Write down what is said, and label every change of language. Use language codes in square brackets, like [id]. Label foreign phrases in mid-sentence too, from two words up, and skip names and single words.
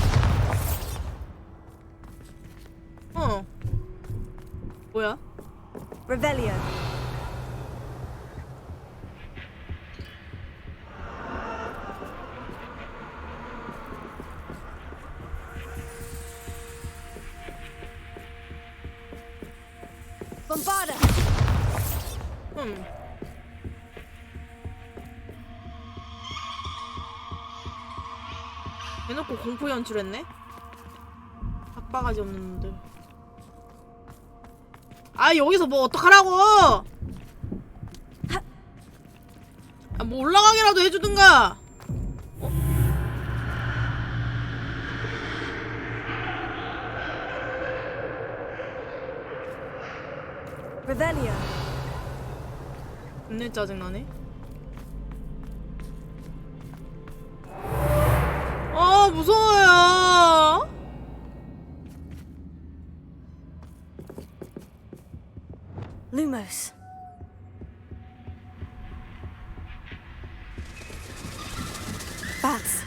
[ko] 뭐야? [la] Revelio. Bombarda! [ko] 대놓고 공포 연출했네? 핫바가지 없는 놈들. 아, 여기서 뭐 어떡하라고! 아, 뭐 올라가기라도 해주든가! [la] Revelio. [ko] 겁내 짜증나네. 아, 무서워요. [la] Lumos. [en] Bats.